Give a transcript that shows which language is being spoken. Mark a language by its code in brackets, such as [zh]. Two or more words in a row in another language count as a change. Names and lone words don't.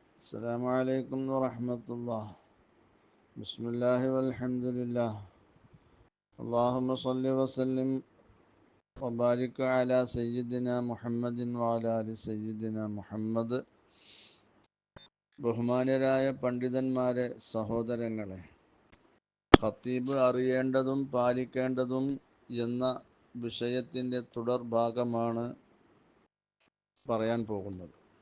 [ar] السلام عليكم ورحمة الله. بسم الله والحمد لله. اللهم صل وسلم وبارك على سيدنا محمد وعلى آل سيدنا മുഹമ്മദ്. [ml] ബഹുമാന്യരായ പണ്ഡിതന്മാരെ, സഹോദരങ്ങളെ, ഖത്തീബ് അറിയേണ്ടതും പാലിക്കേണ്ടതും എന്ന വിഷയത്തിൻ്റെ തുടർഭാഗമാണ് പറയാൻ പോകുന്നത്.